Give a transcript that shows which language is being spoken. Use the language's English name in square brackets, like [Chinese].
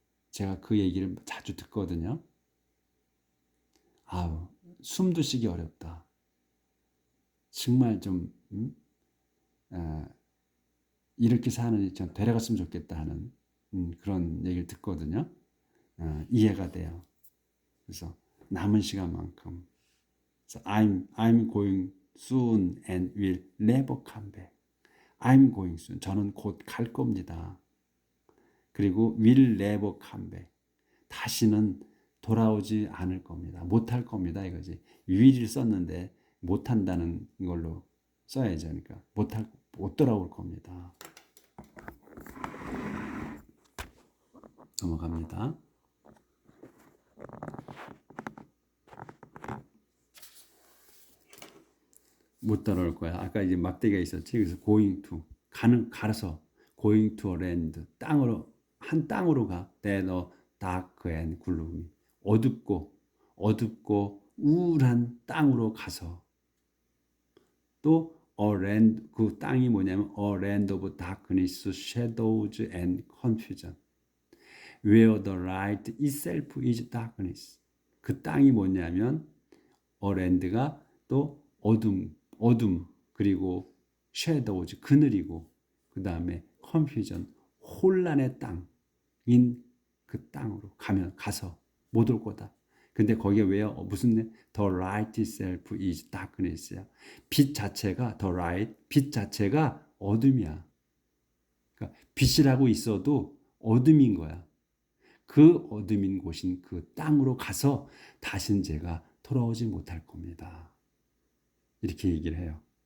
[Korean] 제가 그 얘기를 자주 듣거든요. 아우, 숨도 쉬기 어렵다. 정말 좀 이렇게 사는 좀 데려갔으면 좋겠다 하는 그런 얘기를 듣거든요. 이해가 돼요. 그래서 남은 시간만큼. [English] So I'm going soon and will never come back. I'm going soon. [Korean] 저는 곧 갈 겁니다. 그리고 [English] will never come back. [Korean] 다시는 돌아오지 않을 겁니다. 못할 겁니다. 이거지. will을 썼는데 못한다는 걸로 써야죠. 그러니까 못 돌아올 겁니다. 넘어갑니다. 못 따라올 거야. 아까 이제 막대기가 있었지. [English] 그래서 going to, 가서 going to a land, [Korean] 한 땅으로 가. [English] That a dark and gloomy, [Korean] 어둡고 우울한 땅으로 가서. [English] 또 a land, [Korean] 그 땅이 뭐냐면 [English] a land of darkness, shadows and confusion, where the light itself is darkness. [Korean] 그 땅이 뭐냐면 a land가 또 어둠 그리고 shadows, 그늘이고, 그 다음에 confusion, 혼란의 땅인 그 땅으로 가서 못 올 거다. 근데 거기에 왜요? [English] 무슨 the light itself is darkness야. [Korean] 빛 자체가 [English] the light, [Korean] 빛 자체가 어둠이야. 그러니까 빛이라고 있어도 어둠인 거야. 그 어둠인 곳인 그 땅으로 가서 다신 제가 돌아오지 못할 겁니다. 이렇게 얘기를 해요.